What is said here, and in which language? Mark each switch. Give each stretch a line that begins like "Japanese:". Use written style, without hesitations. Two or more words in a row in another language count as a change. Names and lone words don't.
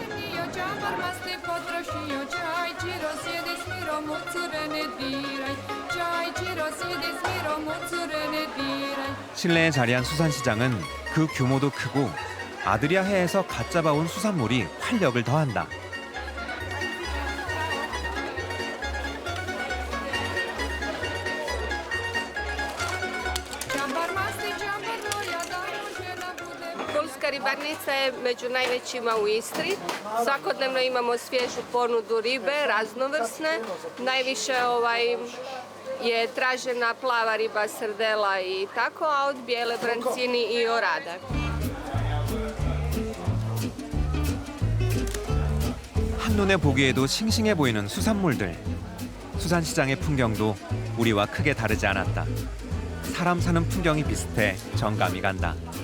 Korean: 실내에 자리한 수산시장은 그 규모도 크고 아드리아 해에서 갓 잡아온 수산물이 활력을 더한다.
Croatian: Polska ribarnica je među najvećima u Istri. Svakodnevno imamo svježu ponudu ribe, raznovrsne. Najviše je tražena plava riba, srdela i tako, a od bijele brancini i orada.
Korean: 한눈에 보기에도 싱싱해 보이는 수산물들. 수산시장의 풍경도 우리와 크게 다르지 않았다. 사람 사는 풍경이 비슷해 정감이 간다.